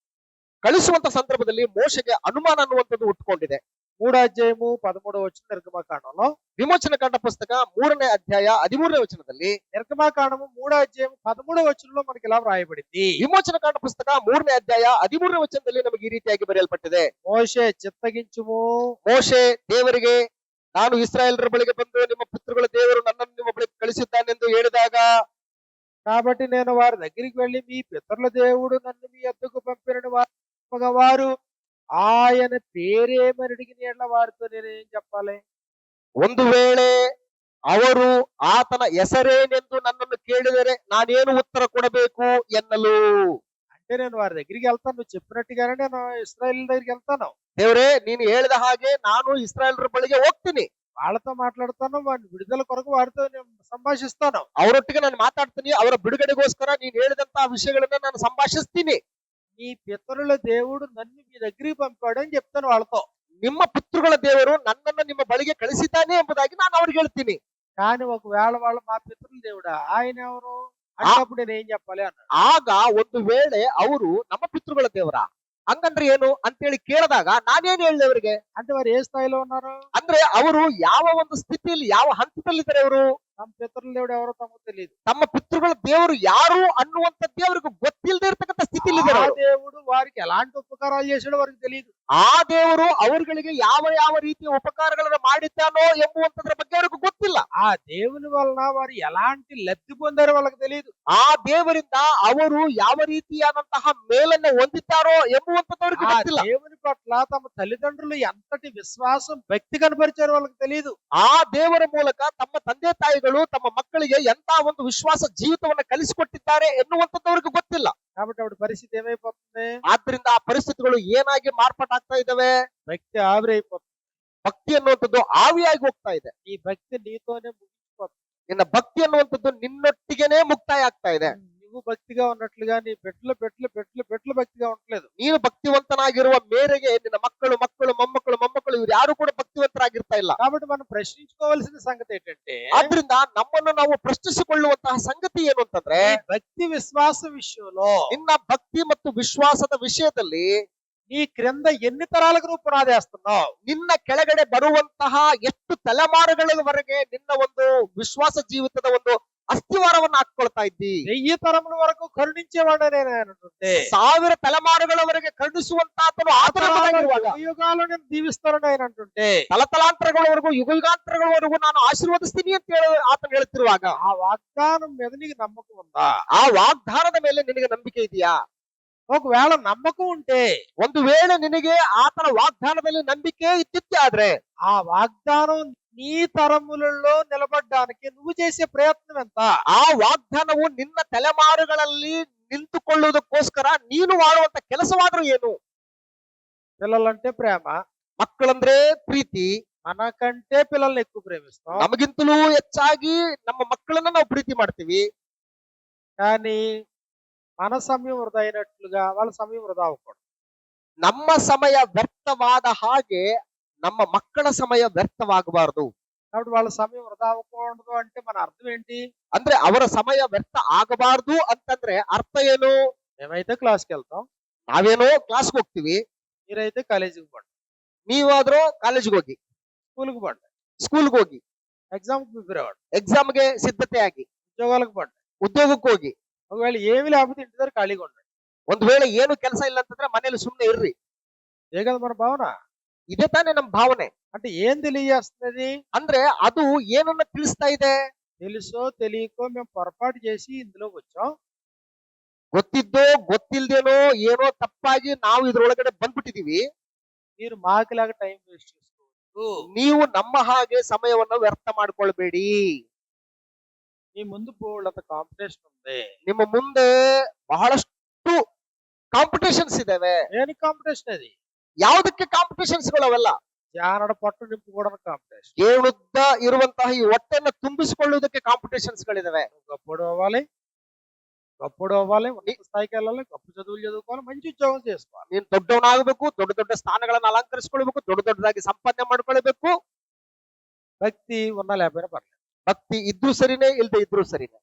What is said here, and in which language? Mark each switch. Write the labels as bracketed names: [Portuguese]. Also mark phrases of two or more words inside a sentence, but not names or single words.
[Kannada] ಕಳಿಸುವಂತ ಸಂದರ್ಭದಲ್ಲಿ ಮೋಶೆಗೆ ಅನುಮಾನ ಅನ್ನುವಂಥದ್ದು ಹುಟ್ಟುಕೊಂಡಿದೆ. [Telugu] 3వ అధ్యాయము 13వ వచనం నిర్గమకాండంలో, [Kannada] ವಿಮೋಚನಕಾಂಡ ಪುಸ್ತಕ 3ನೇ ಅಧ್ಯಾಯ 13ನೇ ವಚನದಲ್ಲಿ, [Telugu] నిర్గమకాండము 3వ అధ్యాయం 13వ వచనంలో మనకి ఇలా వ్రాయబడింది. [Kannada] ವಿಮೋಚನಕಾಂಡ ಪುಸ್ತಕ 3ನೇ ಅಧ್ಯಾಯ 13ನೇ ವಚನದಲ್ಲಿ ನಮಗೆ ಈ ರೀತಿಯಾಗಿ ಬರೆಯಲ್ಪಟ್ಟಿದೆ. [Telugu] మోషే చిత్తగించుము, [Kannada] ಮೋಶೆ ದೇವರಿಗೆ, ನಾನು ಇಸ್ರಾಯೇಲರ ಬಳಿಗೆ ಬಂದು ನಿಮ್ಮ ಪಿತೃಗಳ ದೇವರು ನನ್ನನ್ನು ನಿಮ್ಮ ಬಳಿಗೆ ಕಳಿಸಿದ್ದಾನೆಂದು ಹೇಳಿದಾಗ, [Telugu] కాబట్టి నేను వారి దగ్గరికి వెళ్లి మీ పితరుల దేవుడు నన్ను మీ యొద్దకు పంపినని వారు ఆయన పేరేమని అడిగిన యెడల వారితో నేనేం చెప్పాలి? [Kannada] ಒಂದು ವೇಳೆ ಅವರು ಆತನ ಹೆಸರೇನೆಂದು ನನ್ನನ್ನು ಕೇಳಿದರೆ ನಾನೇನು ಉತ್ತರ ಕೊಡಬೇಕು ಎನ್ನಲು. [Telugu] అంటే నేను వారి దగ్గరికి వెళ్తాను, నువ్వు చెప్పినట్టుగానే నేను ఇశ్రాయేలు దగ్గరికి వెళ్తాను, [Kannada] ದೇವರೇ, ನೀನು ಹೇಳಿದ ಹಾಗೆ ನಾನು ಇಸ್ರಾಯೇಲರ ಬಳಿಗೆ ಹೋಗ್ತೀನಿ, [Telugu] వాళ్ళతో మాట్లాడతాను, వారి విడుదల కొరకు వారితో నేను సంభాషిస్తాను. [Kannada] ಅವರೊಟ್ಟಿಗೆ ನಾನು ಮಾತಾಡ್ತೀನಿ, ಅವರ ಬಿಡುಗಡೆಗೋಸ್ಕರ ನೀನು ಹೇಳಿದಂತಹ ವಿಷಯಗಳನ್ನ ನಾನು ಸಂಭಾಷಿಸ್ತೀನಿ. [Telugu] మీ పితరుల దేవుడు నన్ను మీ దగ్గరికి పంపాడు అని చెప్తాను వాళ్ళతో. [Kannada] ನಿಮ್ಮ ಪಿತೃಗಳ ದೇವರು ನನ್ನನ್ನು ನಿಮ್ಮ ಬಳಿಗೆ ಕಳಿಸಿದ್ದಾನೆ ಎಂಬುದಾಗಿ ನಾನು ಅವ್ರಿಗೆ ಹೇಳ್ತೀನಿ. [Telugu] కానీ ఒకవేళ వాళ్ళు మా పితరుల దేవుడా, ఆయన ఎవరు అన్నప్పుడు నేను ఏం చెప్పాలి అన్నాడు. [Kannada] ಆಗ ಒಂದು ವೇಳೆ ಅವರು ನಮ್ಮ ಪಿತೃಗಳ ದೇವರ ಹಂಗಂದ್ರೆ ಏನು ಅಂತೇಳಿ ಕೇಳಿದಾಗ ನಾನೇನ್ ಹೇಳಿ ಅವರಿಗೆ? [Telugu] అంటే వారు ఏ స్థాయిలో ఉన్నారు? [Kannada] ಅಂದ್ರೆ ಅವರು ಯಾವ ಒಂದು ಸ್ಥಿತಿಯಲ್ಲಿ, ಯಾವ ಹಂತದಲ್ಲಿದ್ದಾರೆ? ಅವರು [Telugu] తమ పితరుల దేవుడు ఎవరో తమకు తెలియదు. [Kannada] ತಮ್ಮ ಪಿತೃಗಳ ದೇವರು ಯಾರು ಅನ್ನುವಂಥದ್ದೇ ಅವರಿಗೆ ಗೊತ್ತಿಲ್ಲದೆ ಇರ್ತಕ್ಕಂಥ ಸ್ಥಿತಿಯಲ್ಲಿದ್ದಾರೆ. [Telugu] ఆ దేవుడు వారికి ఎలాంటి ఉపకారాలు చేశాడో వారికి తెలియదు. [Kannada] ಆ ದೇವರು ಅವರುಗಳಿಗೆ ಯಾವ ಯಾವ ರೀತಿಯ ಉಪಕಾರಗಳನ್ನು ಮಾಡಿದ್ದಾನೋ ಎಂಬುವಂತದ್ರ ಬಗ್ಗೆ ಅವರಿಗೆ ಗೊತ್ತಿಲ್ಲ. [Telugu] ఆ దేవుని వలన వారు ఎలాంటి లబ్ధి పొందారో వాళ్ళకి తెలియదు. [Kannada] ಆ ದೇವರಿಂದ ಅವರು ಯಾವ ರೀತಿಯಾದಂತಹ ಮೇಲನ್ನು ಹೊಂದಿದ್ದಾರೋ ಎಂಬುವಂತದ್ದು ಅವರಿಗೆ [Telugu] ఆ [Kannada] ಗೊತ್ತಿಲ್ಲ. [Telugu] దేవుని పట్ల తమ తల్లిదండ్రులు ఎంతటి విశ్వాసం, భక్తి కనపరిచారో వాళ్ళకి తెలియదు. [Kannada] ಆ ದೇವರ ಮೂಲಕ ತಮ್ಮ ತಂದೆ ತಾಯಿಗಳು ತಮ್ಮ ಮಕ್ಕಳಿಗೆ ಎಂತ ಒಂದು ವಿಶ್ವಾಸ ಜೀವಿತವನ್ನ ಕಲಿಸಿಕೊಟ್ಟಿದ್ದಾರೆ ಎನ್ನುವಂಥದ್ದು ಅವರಿಗೆ ಗೊತ್ತಿಲ್ಲ. [Telugu] కాబట్టి అప్పుడు పరిస్థితి ఏమైపోతుంది? [Kannada] ಆದ್ರಿಂದ ಆ ಪರಿಸ್ಥಿತಿಗಳು ಏನಾಗಿ ಮಾರ್ಪಾಟಾಗ್ತಾ ಇದಾವೆ? [Telugu] భక్తి ఆవిరైపోతుంది. [Kannada] ಭಕ್ತಿ ಅನ್ನುವಂಥದ್ದು ಆವಿಯಾಗಿ ಹೋಗ್ತಾ ಇದೆ. [Telugu] ఈ భక్తి నీతోనే ముగిసిపోతుంది. [Kannada] ನಿನ್ನ ಭಕ್ತಿ ಅನ್ನುವಂಥದ್ದು ನಿನ್ನೊಟ್ಟಿಗೆನೇ ಮುಕ್ತಾಯ ಆಗ್ತಾ ಇದೆ. [Telugu] నువ్వు భక్తిగా ఉన్నట్లుగా నీ బిడ్డలు భక్తిగా ఉండలేదు. [Kannada] ನೀನು ಭಕ್ತಿವಂತನಾಗಿರುವ ಮೇರೆಗೆ ನಿನ್ನ ಮಕ್ಕಳು, ಮೊಮ್ಮಕ್ಕಳು ಇವ್ರು ಯಾರು ಕೂಡ ಭಕ್ತಿವಂತರಾಗಿರ್ತಾ ಇಲ್ಲ. [Telugu] కాబట్టి మనం ప్రశ్నించుకోవాల్సిన సంగతి ఏంటంటే, [Kannada] ಆದ್ರಿಂದ ನಮ್ಮನ್ನು ನಾವು ಪ್ರಶ್ನಿಸಿಕೊಳ್ಳುವಂತಹ ಸಂಗತಿ ಏನು ಅಂತಂದ್ರೆ, [Telugu] ఈ భక్తి విశ్వాస విషయంలో [Kannada] ನಿನ್ನ ಭಕ್ತಿ ಮತ್ತು ವಿಶ್ವಾಸದ ವಿಷಯದಲ್ಲಿ [Telugu] నీ క్రింద ఎన్ని తరాలకు నువ్వు పునాదేస్తున్నావు? [Kannada] ನಿನ್ನ ಕೆಳಗಡೆ ಬರುವಂತಹ ಎಷ್ಟು ತಲೆಮಾರುಗಳವರೆಗೆ ನಿನ್ನ ಒಂದು ವಿಶ್ವಾಸ ಜೀವಿತದ ಒಂದು ಅಸ್ಥಿವಾರವನ್ನ ಹಾಕೊಳ್ತಾ ಇದ್ದಿ. [Telugu] 1000 తరముల వరకు కరుణించేవాడే నేను అంటుంటే, [Kannada] 1000 ತಲೆಮಾರುಗಳವರೆಗೆ ಕರುಣಿಸುವಂತಾತನು ಆತನವಾಗಿರುವಾಗ, [Telugu] యుగాలు నేను దీవిస్తానని ఆయన అంటుంటే, [Kannada] ತಲತಲಾಂತರಗಳವರೆಗೂ ಯುಗಾಂತರಗಳವರೆಗೂ ನಾನು ಆಶೀರ್ವದಿಸ್ತೀನಿ ಅಂತ ಹೇಳಿ ಆತನು ಹೇಳ್ತಿರುವಾಗ, [Telugu] ఆ వాగ్దానం మీద నీకు నమ్మకం ఉందా? [Kannada] ಆ ವಾಗ್ದಾನದ ಮೇಲೆ ನಿನಗೆ ನಂಬಿಕೆ ಇದೆಯಾ? [Telugu] ఒకవేళ నమ్మకం ఉంటే, [Kannada] ಒಂದು ವೇಳೆ ನಿನಗೆ ಆತನ ವಾಗ್ದಾನದಲ್ಲಿ ನಂಬಿಕೆ ಇದ್ದಿತ್ತೆ ಆದ್ರೆ, [Telugu] ఆ వాగ్దానం నీ తరములలో నిలబడడానికి నువ్వు చేసే ప్రయత్నం ఎంత? [Kannada] ಆ ವಾಗ್ದಾನವು ನಿನ್ನ ತಲೆಮಾರುಗಳಲ್ಲಿ ನಿಂತುಕೊಳ್ಳುವುದಕ್ಕೋಸ್ಕರ ನೀನು ಮಾಡುವಂತ ಕೆಲಸವಾದ್ರೂ ಏನು? [Telugu] పిల్లలంటే ప్రేమ. [Kannada] ಮಕ್ಕಳಂದ್ರೆ ಪ್ರೀತಿ. [Telugu] మనకంటే పిల్లల్ని ఎక్కువ ప్రేమిస్తాం. [Kannada] ನಮಗಿಂತಲೂ ಹೆಚ್ಚಾಗಿ ನಮ್ಮ ಮಕ್ಕಳನ್ನ ನಾವು ಪ್ರೀತಿ ಮಾಡ್ತೀವಿ. [Telugu] కానీ మన సమయం వృధా అయినట్లుగా వాళ్ళ సమయం వృధా అవ్వకూడదు. [Kannada] ನಮ್ಮ ಸಮಯ ವ್ಯರ್ಥವಾದ ಹಾಗೆ ನಮ್ಮ ಮಕ್ಕಳ ಸಮಯ ವ್ಯರ್ಥವಾಗಬಾರದು. [Telugu] కాబట్టి వాళ్ళ సమయం వృధా అవ్వకూడదు అంటే మన అర్థం ఏంటి? [Kannada] ಅಂದ್ರೆ ಅವರ ಸಮಯ ವ್ಯರ್ಥ ಆಗಬಾರದು ಅಂತಂದ್ರೆ ಅರ್ಥ ಏನು? [Telugu] మేమైతే క్లాస్‌కి వెళ్తాం. [Kannada] ನಾವೇನೋ ಕ್ಲಾಸ್ಗೆ ಹೋಗ್ತೀವಿ, [Telugu] మీరైతే కాలేజీకి పోండి. [Kannada] ನೀವಾದ್ರೂ ಕಾಲೇಜ್ಗೆ ಹೋಗಿ, [Telugu] స్కూల్‌కి పోండి. [Kannada] ಸ್ಕೂಲ್ಗೆ ಹೋಗಿ, [Telugu] ఎగ్జామ్‌కి ప్రిపేర్ అవ్వండి. [Kannada] ಎಕ್ಸಾಮ್ಗೆ ಸಿದ್ಧತೆ ಆಗಿ, [Telugu] ఉద్యోగాలకు పోండి. [Kannada] ಉದ್ಯೋಗಕ್ಕೆ ಹೋಗಿ. [Telugu] ఒకవేళ ఏమీ లేకపోతే ఇంటి దగ్గర ఖాళీగా ఉండండి. [Kannada] ಒಂದ್ ವೇಳೆ ಏನು ಕೆಲಸ ಇಲ್ಲ ಅಂತಂದ್ರೆ ಮನೇಲಿ ಸುಮ್ನೆ ಇರ್ರಿ. [Telugu] ఇదే కదా మన భావన. [Kannada] ಇದೇ ತಾನೇ ನಮ್ ಭಾವನೆ. [Telugu] అంటే ఏం తెలియజేస్తున్నది? [Kannada] ಅಂದ್ರೆ ಅದು ಏನನ್ನ ತಿಳಿಸ್ತಾ ಇದೆ? [Telugu] తెలుసో తెలియకో మేము పొరపాటు చేసి ఇందులోకి వచ్చాం. [Kannada] ಗೊತ್ತಿದ್ದೋ ಗೊತ್ತಿಲ್ದೇನೋ ಏನೋ ತಪ್ಪಾಗಿ ನಾವು ಇದ್ರೊಳಗಡೆ ಬಂದ್ಬಿಟ್ಟಿದೀವಿ. [Telugu] మీరు మాకులాగా [English] time waste [Telugu] చేసుకోవద్దు. [Kannada] ನೀವು ನಮ್ಮ ಹಾಗೆ ಸಮಯವನ್ನ ವ್ಯರ್ಥ ಮಾಡ್ಕೊಳ್ಬೇಡಿ. [Telugu] మీ ముందు బోలెడంత కాంపిటీషన్ ఉంది. [Kannada] ನಿಮ್ಮ ಮುಂದೆ ಬಹಳಷ್ಟು ಕಾಂಪಿಟೇಷನ್ಸ್ ಇದಾವೆ. [Telugu] దేనికి కాంపిటీషన్ అది? [Kannada] ಯಾವುದಕ್ಕೆ ಕಾಂಪಿಟೇಷನ್ಸ್ ಅವೆಲ್ಲ? [Telugu] జానడ పట్టు నింపుకోవడానికి కాంపిటీషన్. [Kannada] ಏಳುದ್ದ ಇರುವಂತಹ ಈ ಹೊಟ್ಟೆಯನ್ನು ತುಂಬಿಸಿಕೊಳ್ಳುವುದಕ್ಕೆ ಕಾಂಪಿಟೇಷನ್ಸ್ ಗಳಿದಾವೆ. [Telugu] గొప్పోడు అవ్వాలి, గొప్పోడు అవ్వాలి, ఉన్నత స్థాయికి వెళ్ళాలి, గొప్ప చదువులు చదువుకోవాలి, మంచి ఉద్యోగం చేసుకోవాలి. [Kannada] ನೀನ್ ದೊಡ್ಡವನಾಗಬೇಕು, ದೊಡ್ಡ ದೊಡ್ಡ ಸ್ಥಾನಗಳನ್ನ ಅಲಂಕರಿಸಿಕೊಳ್ಬೇಕು, ದೊಡ್ಡ ದೊಡ್ಡದಾಗಿ ಸಂಪಾದನೆ ಮಾಡ್ಕೊಳ್ಬೇಕು. [Telugu] భక్తి ఉన్నా లేకపోయినా పర్లేదు. [Kannada] ಭಕ್ತಿ ಇದ್ರೂ ಸರಿನೇ, ಇಲ್ದೆ ಇದ್ರೂ ಸರಿನೇ.